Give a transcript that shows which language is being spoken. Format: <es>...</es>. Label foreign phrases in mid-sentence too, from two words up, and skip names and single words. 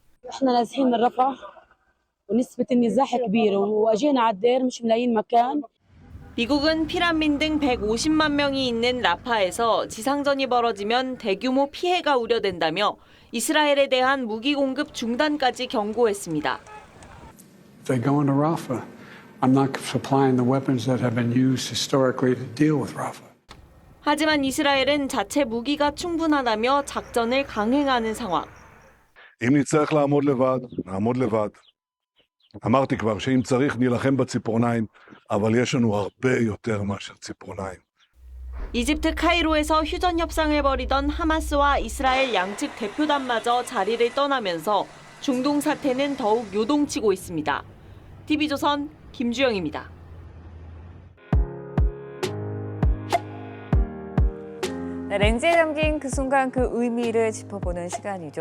<ko>미국은 피란민 등 150만 명이 있는 라파에서 지상전이 벌어지면 대규모 피해가 우려된다며 이스라엘에 대한 무기 공급 중단까지 경고했습니다.</ko> <en>If they go into Rafah, I'm not supplying the weapons that have been used historically to deal with Rafah.</en> <ko>하지만 이스라엘은 자체 무기가 충분하다며 작전을 강행하는 상황.</ko> <he>אם נצטרך לעמוד לבד, נעמוד לבד. אמרתי כבר שאם צריך נילחם בציפורניים, אבל יש לנו הרבה יותר מאשר ציפורניים.</he> <ko>이집트 카이로에서 휴전 협상을 벌이던 하마스와 이스라엘 양측 대표단마저 자리를 떠나면서 중동 사태는 더욱 요동치고 있습니다. TV조선 김주영입니다. 네, 렌즈에 담긴 그 순간 그 의미를 짚어보는 시간이죠.</ko>